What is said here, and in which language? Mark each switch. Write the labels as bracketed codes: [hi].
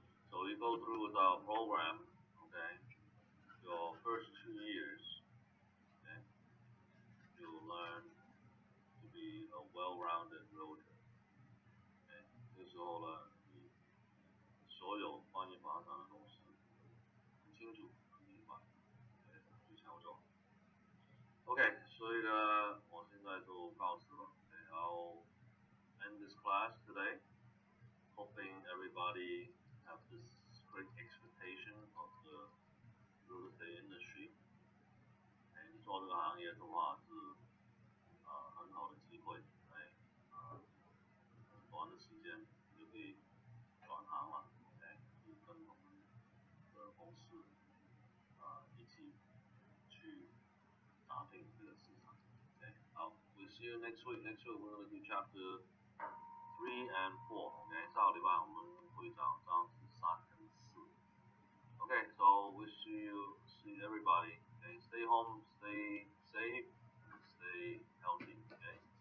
[en] So you go through the program, okay? Your first 2 years, okay? You learn to be a well-rounded realtor. Okay? [zh] 这时候呢，你所有关于房产的东西很清楚、很明白，对，去销售。 OK， 所以呢，我现在就告辞了。 [en] Okay, I'll end this class today, hoping everybody have this great expectation of the real estate industry. [zh] 你做这个行业的话是很好的机会，来很短的时间你就可以转行了。 OK， 跟我们的公司一起去打拼这个市场。 [en] Okay, we'll see you next week. Next week we're going to do chapter 3 and 4. [zh] Okay, 下个礼拜我们会讲章子3跟4。 [en] Okay, so we see everybody. Okay, stay home, stay safe, stay healthy. Okay.